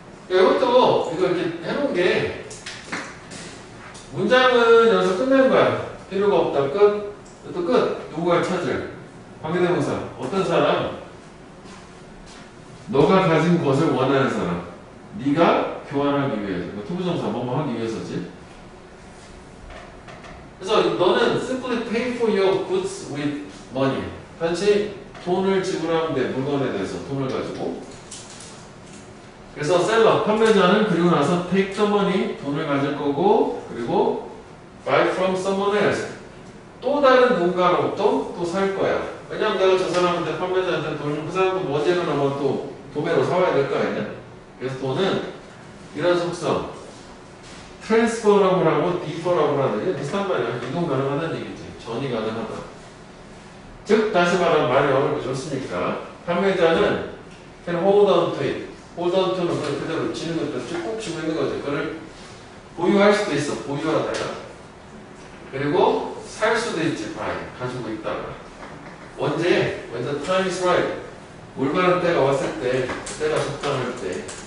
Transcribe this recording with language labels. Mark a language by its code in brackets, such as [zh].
[ko] 이것도 이거 이렇게 해놓은 게 문장은 여기서 끝낸 거야. 필요가 없다 끝. 또 끝. 누군가를 찾을 관계대명사 어떤 사람? 너가 가진 것을 원하는 사람. 네가 교환하기 위해서. 투부정사 뭐뭐 하기 위해서지. 그래서 너는 [en] simply pay for your goods with money. [ko] 단지 돈을 지불하면 돼. 물건에 대해서 돈을 가지고. 그래서 셀러, 판매자는 그리고 나서 [en] take the money, [ko] 돈을 가질 거고, 그리고 [en] buy from someone else. [ko] 또 다른 누군가로부터 또 살 거야. 왜냐면 내가 저 사람한테 판매자한테 돈을 그 사람도 뭐제로 나면 또 도매로 사와야 될 거 아니야? 그래서 돈은 이런 속성 트랜스퍼라고 하고 디퍼라고 하는 게 비슷한 말이야. 이동 가능하다는 얘기지. 전이 가능하다. 즉 다시 말하면 말이 어렵고 좋습니까? [en] 판매자는 can hold on to it. [ko] hold on to는 그걸 그대로 지는 것도 쭉 쥐고 있는 거죠. 그걸 보유할 수도 있어. 보유하다가. 그리고 살 수도 있지. buy. 가지고 있다가. 언제? [en] When the time is right. [ko] 올바른 때가 왔을 때, 때가 적당할 때.